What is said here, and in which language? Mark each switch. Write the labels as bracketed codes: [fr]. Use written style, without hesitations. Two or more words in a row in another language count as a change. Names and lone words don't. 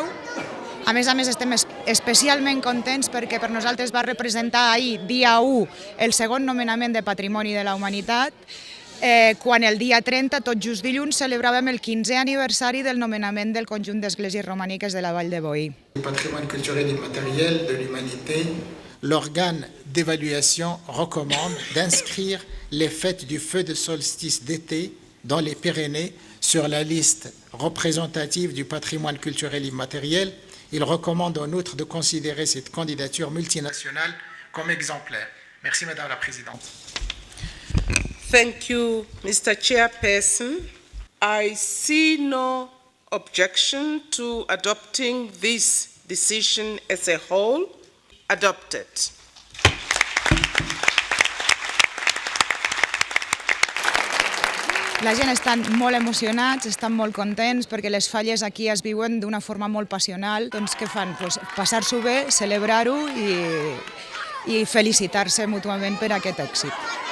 [ca] A més, estem especialment contents perquè per nosaltres va representar ahir, dia 1, el segon nomenament de Patrimoni de la Humanitat, quan el dia 30, tot just dilluns, celebràvem el 15è aniversari del nomenament del conjunt d'esglésies romàniques de la Vall de Boí. [fr] Le patrimoine culturel immatériel de l'humanité, l'organe d'évaluation recommande d'inscrire les fêtes du feu de solstice d'été dans les Pyrénées sur la liste représentative du patrimoine culturel immatériel. Il recommande en outre de considérer cette candidature multinationale comme exemplaire. Merci Madame la Présidente. [en] Thank you, Mr. Chairperson. I see no objection to adopting this decision as a whole. Adopted. [ca] La gent estan molt emocionats, estan molt contents perquè les falles aquí es viuen d'una forma molt passional. Doncs què fan? Passar-s'ho bé, celebrar-ho i felicitar-se mútuament per aquest èxit.